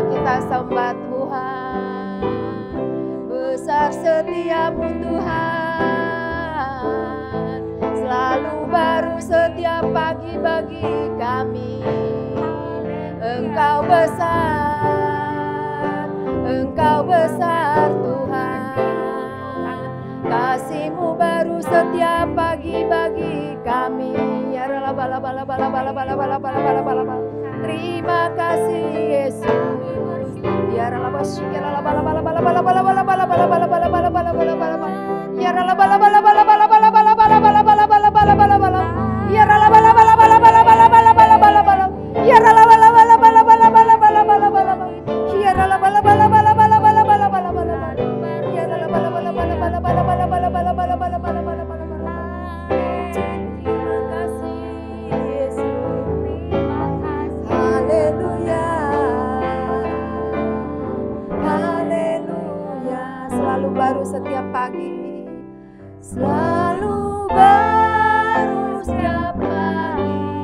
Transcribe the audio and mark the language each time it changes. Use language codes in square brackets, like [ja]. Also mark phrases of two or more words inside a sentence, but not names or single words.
[id] Kita sembah Tuhan, besar setiamu Tuhan, selalu baru setiap pagi bagi kami. Engkau besar Tuhan, kasih-Mu baru setiap pagi bagi kami. Ya rala bala bala bala bala bala bala bala bala bala bala. Terima kasih Yesus. Ya rala basyike la bala bala bala bala bala bala bala bala bala bala bala bala bala bala. Ya rala bala bala bala bala bala bala bala bala bala bala bala bala bala. Ya rala bala bala bala bala bala bala bala bala bala. Ya rala bala bala bala bala bala bala bala bala. Ya rala bala bala bala bala bala bala bala bala. Ya rala bala bala bala bala bala bala bala bala bala bala bala bala bala. Terima kasih Yesus. Haleluya. Haleluya. Selalu baru setiap pagi. Selalu baru setiap pagi.